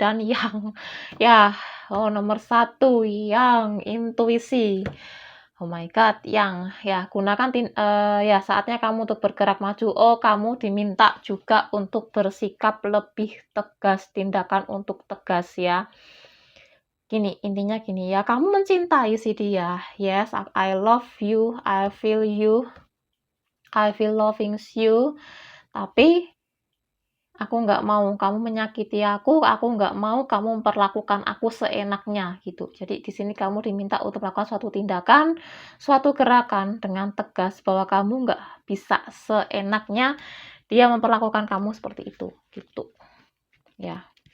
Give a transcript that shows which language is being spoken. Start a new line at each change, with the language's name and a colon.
Indonesian: Dan yang ya, nomor satu yang intuisi.
English: Oh my God,
Indonesian: yang ya gunakan ya saatnya kamu untuk bergerak maju. Oh, kamu diminta juga untuk bersikap lebih tegas, tindakan untuk tegas ya. Gini, intinya gini ya, kamu mencintai si dia.
English: Yes, I love you, I feel you, I feel loving you.
Indonesian: Tapi aku nggak mau kamu menyakiti aku nggak mau kamu memperlakukan aku seenaknya gitu. Jadi di sini kamu diminta untuk melakukan suatu tindakan, suatu gerakan dengan tegas bahwa kamu nggak bisa seenaknya dia memperlakukan kamu seperti itu, gitu. Ya.